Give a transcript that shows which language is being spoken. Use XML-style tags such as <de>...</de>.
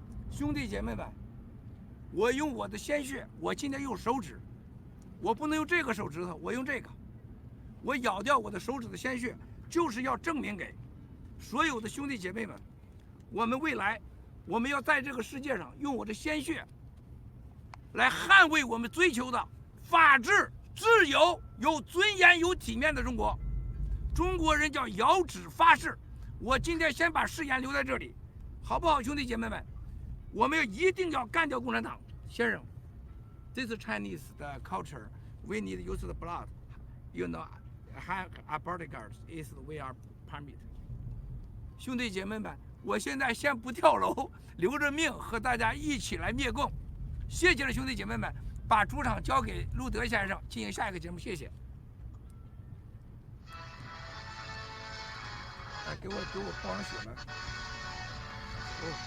<zh>兄弟姐妹们，我用我的鲜血，我今天用手指，我不能用这个手指头，我用这个，我咬掉我的手指的鲜血，就是要证明给所有的兄弟姐妹们，我们未来，我们要在这个世界上用我的鲜血来捍卫我们追求的法治、自由、有尊严、有体面的中国。中国人叫摇指发誓。我今天先把誓言留在这里，好不好，兄弟姐妹们？我们一定要干掉共产党。</zh> <en>先生 ，this is Chinese 的 culture. We need use the blood. You know, our bodyguards is we are permit.</en> <zh>兄弟姐妹们，我现在先不跳楼，留着命和大家一起来灭共。谢谢了，兄弟姐妹们，把主场交给路德先生进行下一个节目，谢谢。哎，给我包上血了。哦。</zh>